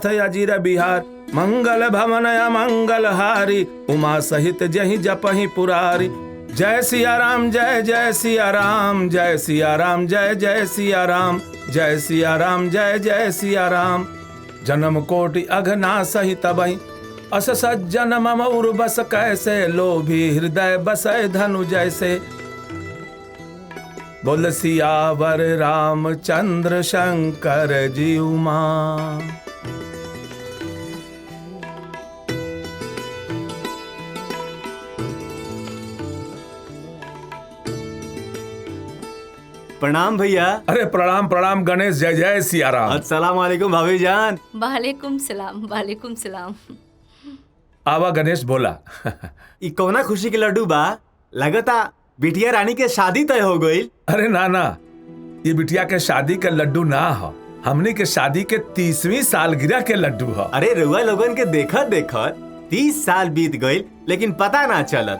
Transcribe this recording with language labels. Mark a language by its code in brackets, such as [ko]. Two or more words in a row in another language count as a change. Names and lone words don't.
[awa] अजिर बिहार मंगल भवनया मंगलहारी उमा सहित जहि जपहि पुरारी जय सिया राम जय जय सिया राम जय सिया राम जय जय सिया राम जय सिया राम जय जय सिया राम जन्म कोटि अघना सही तबहि अस सज्जन मम उर बस कैसे लोभी हृदय बसै धनु जैसे बोल सियावर रामचंद्र शंकर जीउमा। [bho] प्रणाम भैया। अरे प्रणाम प्रणाम गणेश जय जय सिया राम। [ar] السلام عليكم भाभी जान। وعليكم السلام وعليكم السلام. [bho] आवा गणेश बोला। ई कौना खुशी के लड्डू बा? लगता बिटिया रानी के शादी तय हो गई। अरे ना ये बिटिया के शादी के लड्डू ना हो, हमनी के शादी के 30वीं सालगिरह के लड्डू हो। अरे रुआ लोगन के देखत 30 साल बीत गई लेकिन पता ना चलत।